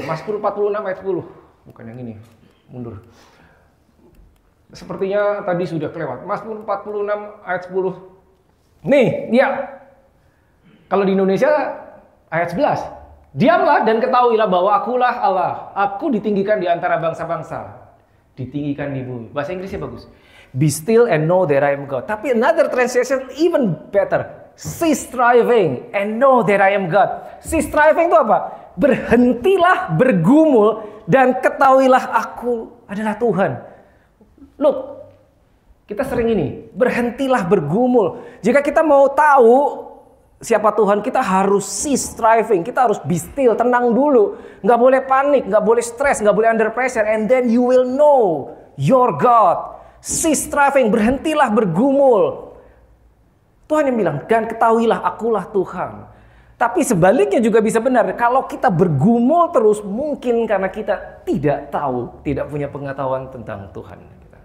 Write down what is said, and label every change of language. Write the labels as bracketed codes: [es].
[id] Mazmur 46 ayat 10. Bukan yang ini. Mundur. Sepertinya tadi sudah kelewat. Mazmur 46 ayat 10. Nih, dia. Kalau di Indonesia ayat 11. Diamlah dan ketahuilah bahwa akulah Allah. Aku ditinggikan di antara bangsa-bangsa. Ditinggikan di bumi. Bahasa Inggrisnya bagus. [en] Be still and know that I am God. [id] Tapi [en] another translation even better. Cease striving and know that I am God. Cease striving [id] itu apa? Berhentilah bergumul dan ketahuilah aku adalah Tuhan. [en] Look, [id] kita sering ini. Berhentilah bergumul. Jika kita mau tahu siapa Tuhan, kita harus [en] cease striving, [id] kita harus [en] be still, [id] tenang dulu. Nggak boleh panik, nggak boleh stres, nggak boleh [en] under pressure. And then you will know your God. Cease striving, [id] berhentilah bergumul. Tuhan yang bilang, dan ketahuilah akulah Tuhan. Tapi sebaliknya juga bisa benar. Kalau kita bergumul terus, mungkin karena kita tidak tahu, tidak punya pengetahuan tentang Tuhan.